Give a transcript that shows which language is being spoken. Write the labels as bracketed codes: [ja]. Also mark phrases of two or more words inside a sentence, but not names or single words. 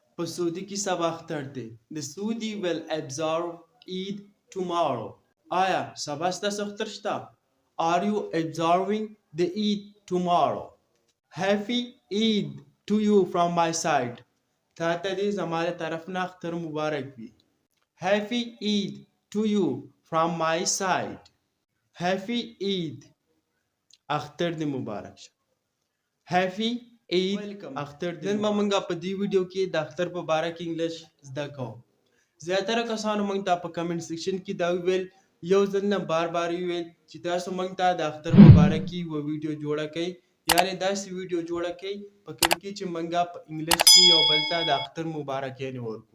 [ps] په سعودي کې سبا اختر دی. [en] The Saudi will observe Eid tomorrow. [ps] آیا سبا ستاسو اختر شته؟ [en] Are you observing the Eid tomorrow? Happy Eid to you from my side. [ps] تا ته دې زما له طرف نه اختر مبارک وي. [en] Happy Eid to you from my side. Happy Eid. [ps] اختر دې مبارک شه. [en] Happy Eid. [ps] اختر دې نن به موږ په دې ویډیو کې د اختر په باره کې انګلیش زده کوو. زیاتره کسانو موږ ته په کمنټ سیکشن کې دا ویل یو ځل نه بار بار ویل چې تاسو موږ ته د اختر په باره کې یو ویډیو جوړه کړئ، یعنې داسې ویډیو جوړه کړئ په کوم کې چې موږ په انګلیش کې یو بل ته د اختر مبارکیانې ورکړو.